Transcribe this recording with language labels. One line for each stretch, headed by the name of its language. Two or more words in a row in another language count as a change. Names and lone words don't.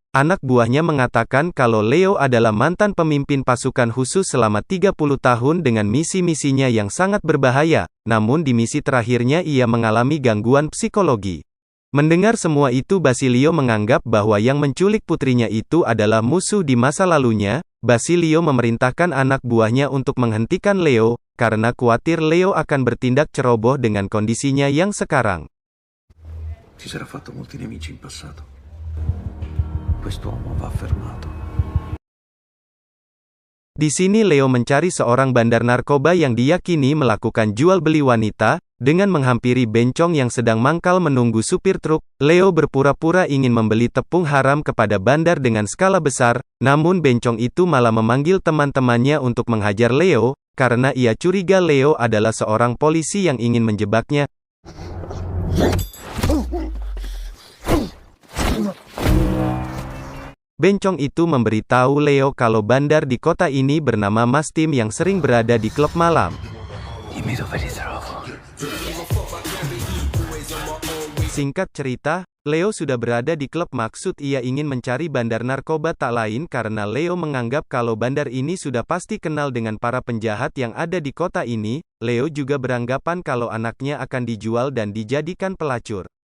Indonesian: Anak buahnya mengatakan kalau Leo adalah mantan pemimpin pasukan khusus selama 30 tahun dengan misi-misinya yang sangat berbahaya, namun di misi terakhirnya ia mengalami gangguan psikologi. Mendengar semua itu Basilio menganggap bahwa yang menculik putrinya itu adalah musuh di masa lalunya. Basilio memerintahkan anak buahnya untuk menghentikan Leo, karena khawatir Leo akan bertindak ceroboh dengan kondisinya yang sekarang.
Italian: Si sarà fatto molti nemici in passato. Quest'uomo va fermato.
Indonesian: Di sini Leo mencari seorang bandar narkoba yang diyakini melakukan jual beli wanita. Dengan menghampiri bencong yang sedang mangkal menunggu supir truk, Leo berpura-pura ingin membeli tepung haram kepada bandar dengan skala besar, namun bencong itu malah memanggil teman-temannya untuk menghajar Leo. karena ia curiga Leo adalah seorang polisi yang ingin menjebaknya. Bencong itu memberitahu Leo kalau bandar di kota ini bernama Mas Tim yang sering berada di klub malam.
Italian: Dimmi dove li trovo.
Indonesian: Singkat cerita, Leo sudah berada di klub, maksud ia ingin mencari bandar narkoba tak lain karena Leo menganggap kalau bandar ini sudah pasti kenal dengan para penjahat yang ada di kota ini. Leo juga beranggapan kalau anaknya akan dijual dan dijadikan pelacur.